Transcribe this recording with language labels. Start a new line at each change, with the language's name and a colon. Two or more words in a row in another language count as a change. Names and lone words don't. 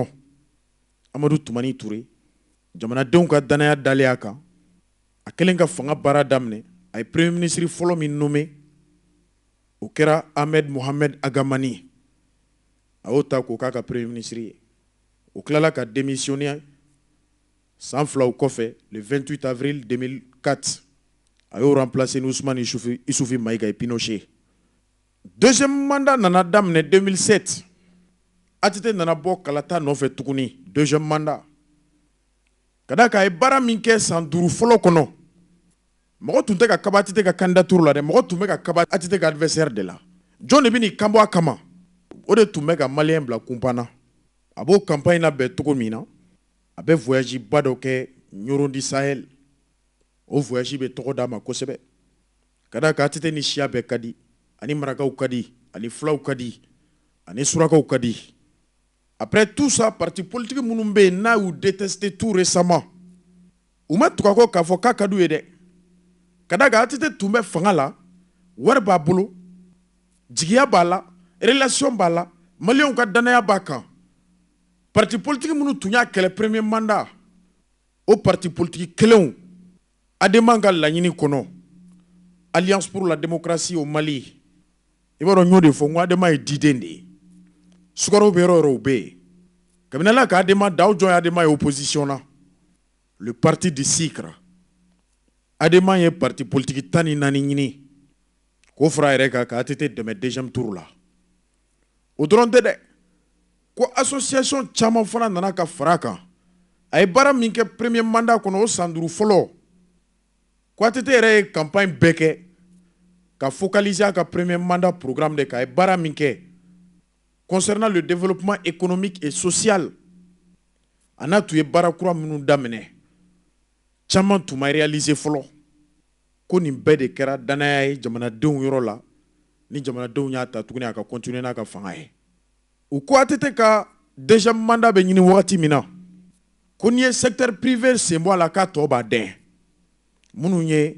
Bambara: Amadou Toumani Touré jamanadenw ka danaya dalen a kan a kɛlen ka fanga baara daminɛ a ye
French: premier ministre
Bambara: fɔlɔ min nommé o kɛra Ahmed Mohamed Agamani a y'o ta k'o k'a ka
French: premier ministre
Bambara: ye o tilala ka démissionner san filaw kɔfɛ
French: le 28 avril 2004
Bambara: a y'o remplacer ni Ousmane Issoufi Maïga et Pinochet.
French: Deuxième mandat
Bambara: nana daminɛ 2007 ATT nana bɔ kalata nɔfɛ tuguni
French: deuxième mandat
Bambara: ka da k'a ye baara min kɛ san 5 fɔlɔ kɔnɔ mɔgɔ tun tɛ ka kaba ATT ka candidature la dɛ mɔgɔ tun bɛ ka kaba ATT ka adversaire de la jɔn de bɛ n'i kanbɔ a kama o de tun bɛ ka malien bila kunpanna a b'o campagne labɛn cogo min na a bɛ voyage ba dɔ kɛ Ɲoro di Sahel o voyage bɛ tɔgɔ d'a ma kosɛbɛ ka da kan ATT ni siya bɛɛ ka di ani marakaw ka di ani fulaw ka di ani surakaw ka di.
French: Après tout ça, parti politique
Bambara: minnu bɛ yen n'a y'u
French: détesté tout récemment
Bambara: u ma tugu a kɔ k'a fɔ k'a ka d'u ye dɛ ka da kan ATT tun bɛ fanga la wari b'a bolo jigiya b'a la relation b'a la maliyɛnw ka danaya b'a kan
French: parti politique
Bambara: minnu tun y'a kɛlɛ
French: premier mandat
Bambara: o
French: parti politique
Bambara: kelenw Adema ka laɲini kɔnɔ Alliance pour la démocratie au Mali i b'a dɔn n y'o de fɔ n ko Adema ye diden de ye Sukaro bɛ yɔrɔ o yɔrɔ o bɛ yen kabini Ala ka Adema da aw jɔn ye Adema ye opposition na
French: le parti du Sucre
Bambara: Adema ye
French: parti politique 14
Bambara: ɲini k'o fara a yɛrɛ kan ka ATT dɛmɛ
French: deuxième tour
Bambara: la o dɔrɔn tɛ dɛ ko association caman fana nana ka fara a kan a ye baara min kɛ
French: premier mandat
Bambara: kɔnɔ o san 5 fɔlɔ ko ATT yɛrɛ ye campagne bɛɛ kɛ ka focaliser a ka
French: premier mandat programme
Bambara: de kan a ye baara min kɛ
French: concernant le développement économique et social
Bambara: a n'a tun ye baara kura minnu daminɛ caman tun ma réaliser fɔlɔ ko nin bɛɛ de kɛra danaya ye jamanadenw yɔrɔ la ni jamanadenw y'a ta tuguni a ka continuer n'a ka fanga ye u ko ATT ka
French: deuxième mandat
Bambara: bɛ ɲini wagati min na ko n'i ye
French: secteur privé
Bambara: sen bɔ a la k'a tɔ b'a dɛn minnu ye